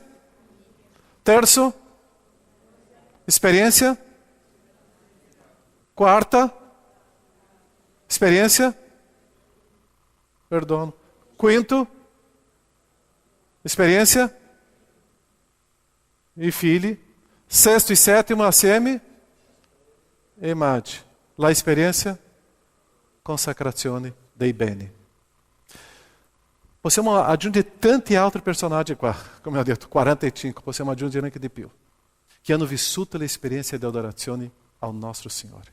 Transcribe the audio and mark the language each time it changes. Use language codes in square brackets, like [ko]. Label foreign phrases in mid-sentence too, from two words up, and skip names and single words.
[it] Terzo, esperienza. Quarta, esperienza. Perdono. Quinto, esperienza. E figli. [pt] Sexto e sétimo, [it] assieme. E magi. La esperienza, consacrazione dei beni. Possiamo aggiungere tanti altri personaggi qua, come ho detto, 45, possiamo aggiungere anche di più, che hanno vissuto l'esperienza di adorazione al nostro Signore.